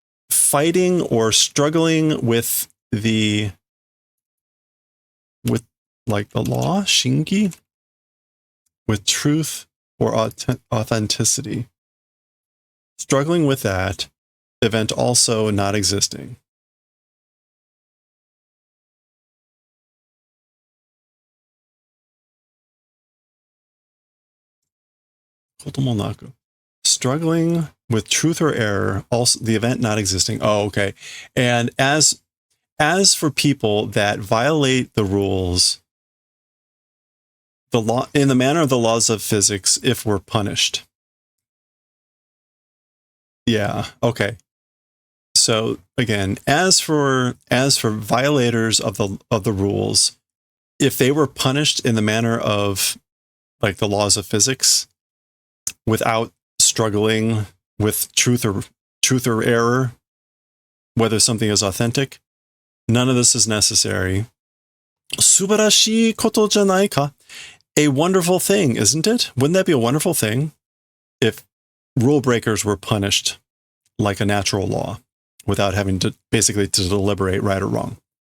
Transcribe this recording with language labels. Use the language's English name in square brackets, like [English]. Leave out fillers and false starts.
[English] fighting or struggling with like the law, shingi, with truth or authenticity. Struggling with that, event also not existing. Kotomonaku. Struggling with truth or error, also the event not existing. Oh, okay. And as for people that violate the rules, the law in the manner of the laws of physics, if we're punished. Yeah, okay. So again, as for violators of the rules, if they were punished in the manner of like the laws of physics, without struggling with truth or error, whether something is authentic, none of this is necessary. [Japanese] 素晴らしいことじゃないか? [English] A wonderful thing, isn't it? Wouldn't that be a wonderful thing if rule breakers were punished like a natural law without having to basically to deliberate right or wrong?